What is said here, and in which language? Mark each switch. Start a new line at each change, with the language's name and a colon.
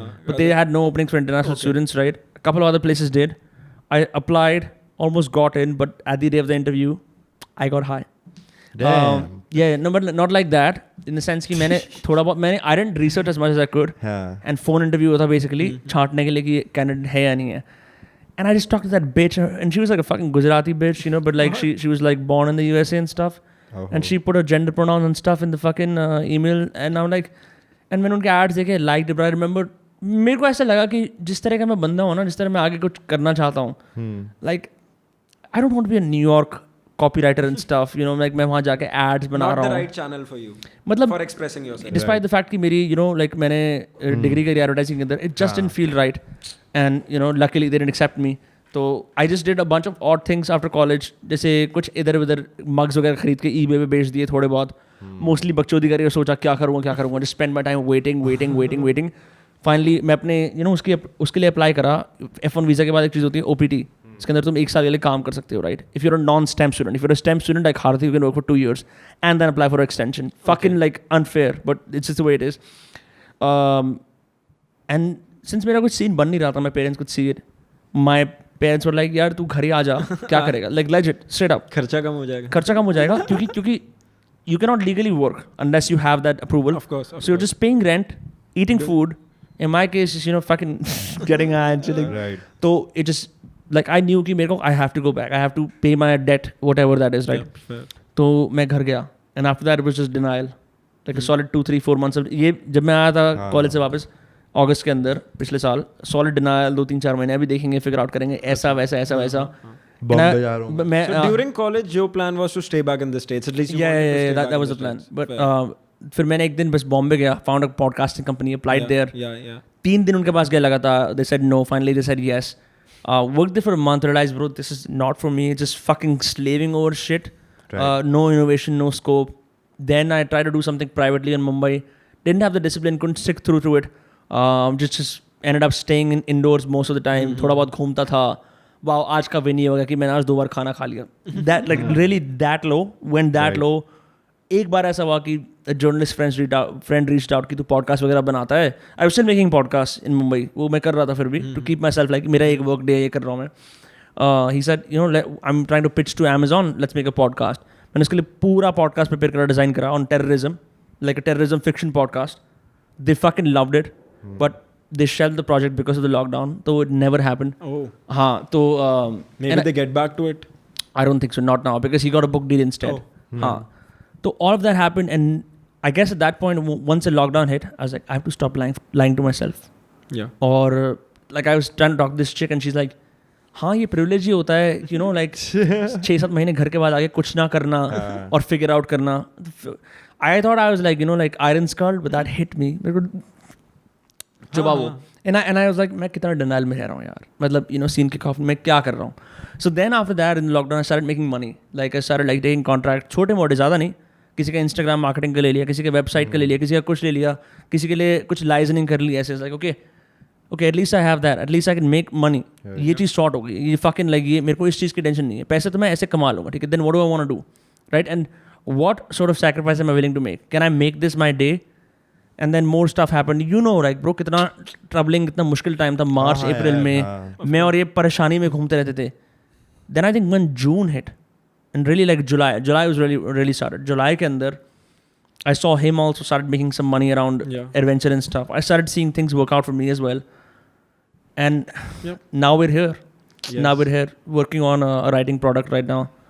English: But they had no openings for international students, right? A couple of other places did. I applied, almost got in, but at the day of the interview, I got high. Damn. No, but not like that. In the sense
Hindi: कि मैंने थोड़ा बहुत
English: I didn't research as much as I could.
Hindi: हाँ. And phone interview होता basically छांटने के लिए कि candidate है या नहीं है.
English: And I just talked to that bitch, and she was like a fucking Gujarati bitch, you know, but like she was like born in the USA and stuff. And she put her gender pronouns and stuff in the fucking email, and I'm like, and
Hindi: मैंने उनके ads देखे,
English: liked it, but I remember
Hindi: मेरे को ऐसा लगा कि जिस तरह का मैं बंदा हूँ ना, जिस तरह मैं आगे कुछ करना चाहता हूँ,
English: like I don't want to be a New York copywriter and stuff, you know, like
Hindi: मैं वहाँ जाके ads बना रहा हूँ.
English: Not the right channel for you.
Hindi: मतलब
English: for expressing yourself. Despite the fact
Hindi: कि मेरी
English: you know like
Hindi: मैंने degree करी advertising के अंदर,
English: it just didn't feel right, and you know luckily they didn't accept me.
Hindi: तो
English: I just did a bunch of odd things after college,
Hindi: जैसे कुछ इधर उधर mugs वगैरह खरीद के eBay पे बेच दिए थोड़े बहुत, mostly बकचोदी करी और सोचा क्या करूँगा,
English: just spend my time waiting.
Hindi: Finally मैं अपने you know उसके लिए apply करा. F1 visa के बाद एक चीज़ होती है OPT, इसके अंदर तुम 1 साल के लिए काम कर सकते हो,
English: right? If you're a non-STEM student, if you're a STEM student like Harthi, you can work for 2 years and then apply for an extension. Fucking like unfair, but it's just the way it is. And since
Hindi: मेरा कुछ scene बन नहीं रहा था,
English: my parents could see it. My parents were like,
Hindi: यार तू घर ही आ जा, क्या करेगा?
English: Like legit, straight up.
Hindi: खर्चा कम हो जाएगा
English: क्योंकि you cannot legally work unless you have that approval. Of course. So you're just paying rent, eating food. In my case, you know, fucking getting high and chilling. Right. So it just like I knew कि मेरे को I have to go back. I have to pay my debt, whatever that is, right? Yeah,
Hindi: तो मैं घर गया,
English: and after that it was just denial, like a solid 2, 3, 4 months of
Hindi: ये जब मैं आया था कॉलेज से वापस अगस्त के अंदर पिछले साल, solid denial 2, 3, 4 महीने अभी देखेंगे, figure out करेंगे ऐसा वैसा. बॉम्बे जा रहा हूँ. मैं
English: So during college, your plan was to stay back in the States. At least you yeah, wanted to stay that back was in the plan. States. But Fair.
Hindi: फिर मैंने एक दिन बस बॉम्बे गया,
English: found a podcasting company, applied there. Yeah.
Hindi: 3 दिन उनके पास गया लगा था.
English: They said no. Finally they said yes. Worked there for a month. Realized, bro, this is not for me. Just fucking slaving over shit. Right. No innovation, no scope. Then I tried to do something privately in Mumbai. Didn't have the discipline. Couldn't stick through to it. Just ended up staying indoors most of the time.
Hindi: थोड़ा बहुत घूमता था. Wow, आज का win ये हो गया कि मैंने आज 2 बार खाना खा लिया.
English: That like really that low. Went that low.
Hindi: एक बार ऐसा हुआ कि जर्नलिस्ट फ्रेंड रीच्ड आउट कि तू पॉडकास्ट वगैरह बनाता है.
English: I was still making podcast in Mumbai,
Hindi: वो मैं कर रहा था फिर भी
English: to keep myself like
Hindi: मेरा एक वर्क डे ये कर रहा हूँ मैं.
English: He said you know I am trying to pitch to Amazon, let's make a podcast.
Hindi: मैंने उसके लिए पूरा पॉडकास्ट प्रिपेयर करा, डिज़ाइन करा on terrorism,
English: Like a terrorism fiction podcast. They fucking loved it, but they shelved the project because of the lockdown, so it never happened.
Hindi: हाँ तो
English: maybe they get back to it. I don't think so, not now, because he got a book deal instead.
Hindi: हाँ तो
English: all of that happened, and I guess at that point, once the lockdown hit, I was like, I have to stop lying to myself. Yeah. Or like I was trying to talk to this chick, and she's like,
Hindi: हाँ ये privilege ही होता है,
English: you know, like
Hindi: 6-7 महीने घर के बाद आगे कुछ ना करना और figure out करना.
English: I thought I was like, you know, like iron skull, but that hit me.
Hindi: मेरे को जवाब वो.
English: And I was like,
Hindi: मैं कितना denial में रह रहा हूँ यार, मतलब you know scene kick off मैं क्या कर रहा हूँ.
English: So then after that in the lockdown I started making money. Like I started like taking contract,
Hindi: छोटे मोटे ज़्यादा नहीं, किसी का Instagram मार्केटिंग का ले लिया, किसी के वेबसाइट का ले लिया, किसी का कुछ ले लिया, किसी के लिए कुछ लाइजनिंग कर ली. ऐसे like okay
English: okay, at least I have that, at least I can make money.
Hindi: ये चीज़ शॉर्ट हो गई, ये fucking like ये मेरे को इस चीज़ की टेंशन नहीं है, पैसे तो मैं ऐसे कमा लूँगा, ठीक है,
English: then what do I want to do, right? And what sort of sacrifice am I willing to make? Can I make this my day? And then more stuff happened, you know, like bro,
Hindi: कितना troubling, कितना मुश्किल time था, मार्च अप्रैल में मैं और ये परेशानी में घूमते रहते थे.
English: Then I think when June hit and really like July was really started.
Hindi: July के अंदर
English: I saw him also started making some money around adventure and stuff. I started seeing things work out for me as well. And now we're here. Yes. Now we're here working on a writing product right now.